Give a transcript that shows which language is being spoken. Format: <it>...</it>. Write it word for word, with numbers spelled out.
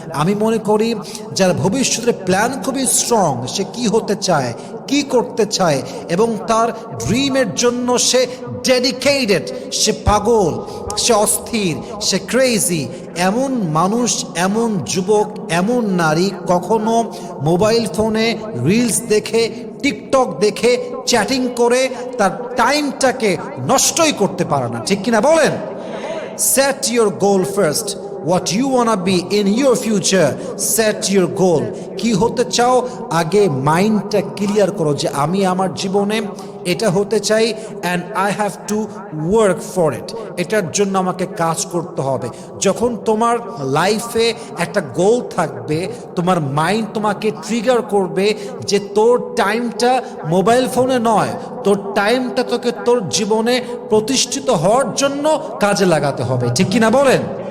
<bn>আমি মনে করি যার ভবিষ্যতের প্ল্যান খুবই স্ট্রং, সে কি হতে চায়, কি করতে চায় এবং তার ড্রিমের জন্য সে ডেডিকেটেড, সে পাগল, সে অস্থির, সে ক্রেজি, এমন মানুষ, এমন যুবক, এমন নারী কখনো মোবাইল ফোনে রিলস দেখে, টিকটক দেখে, চ্যাটিং করে তার টাইমটাকে নষ্টই করতে পারে না, ঠিক কিনা বলেন?</bn> <en>Set your goal first, what you wanna be in your future, set your goal.</en> <bn>কি হতে চাও আগে মাইন্ডটা ক্লিয়ার করো যে আমি আমার জীবনে এটা হতে চাই,</bn> <en>And I have to work for it.</en> <bn>এটার জন্য আমাকে কাজ করতে হবে। যখন তোমার লাইফে একটা গোল থাকবে, তোমার মাইন্ড তোমাকে ট্রিগার করবে যে তোর টাইমটা মোবাইল ফোনে নয়, তোর টাইমটা তোকে তোর জীবনে প্রতিষ্ঠিত হওয়ার জন্য কাজে লাগাতে হবে, ঠিক কিনা বলেন?</bn>